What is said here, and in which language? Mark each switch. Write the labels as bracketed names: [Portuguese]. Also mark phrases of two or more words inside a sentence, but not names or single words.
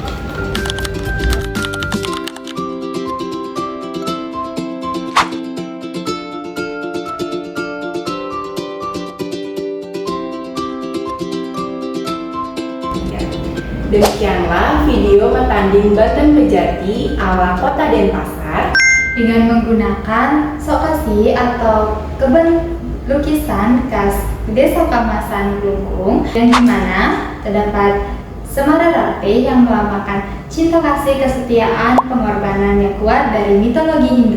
[Indonesian] Demikianlah video metanding banten pejati ala Kota Denpasar Dengan menggunakan sokasi atau kebun lukisan khas Desa Kamasan Glungkung, dan di mana terdapat Semara Rarte yang melambangkan cinta kasih, kesetiaan, pengorbanan yang kuat dari mitologi Hindu.